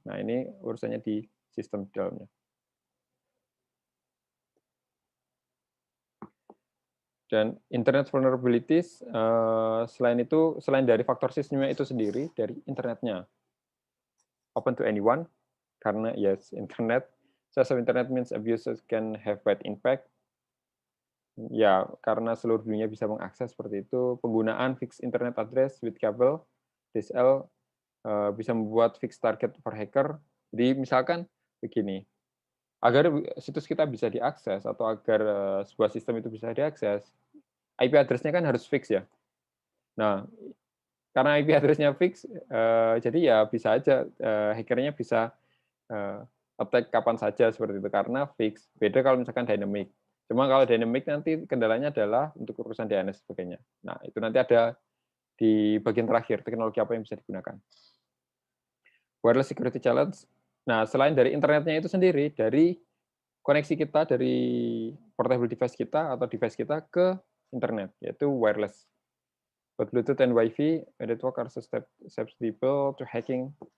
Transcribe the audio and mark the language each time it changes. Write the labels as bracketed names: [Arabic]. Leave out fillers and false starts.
[Indonesian] Nah, ini urusannya di sistem di dalamnya. Dan internet vulnerabilities, selain dari faktor sistemnya itu sendiri, dari internetnya. [English] Open to anyone, karena yes, internet. Access of internet means abusers can have bad impact. [Indonesian] Ya, karena seluruh dunia bisa mengakses, seperti itu. Penggunaan [English] fixed internet address with cable, DSL, [Indonesian] bisa membuat [English] fixed target for hacker. [Indonesian] Jadi misalkan begini, agar situs kita bisa diakses atau agar sebuah sistem itu bisa diakses, IP address-nya kan harus fix ya. Nah, karena IP address-nya fix, jadi ya bisa aja hackernya bisa attack kapan saja, seperti itu, karena fix. Beda kalau misalkan dynamic. Cuma kalau dynamic nanti kendalanya adalah untuk urusan DNS dan sebagainya. Nah, itu nanti ada di bagian terakhir, teknologi apa yang bisa digunakan. [English] Wireless security challenge. [Indonesian] Nah, selain dari internetnya itu sendiri, dari koneksi kita, dari portable device kita atau device kita ke internet, yaitu wireless. [English] Both Bluetooth and Wi-Fi network are susceptible to hacking.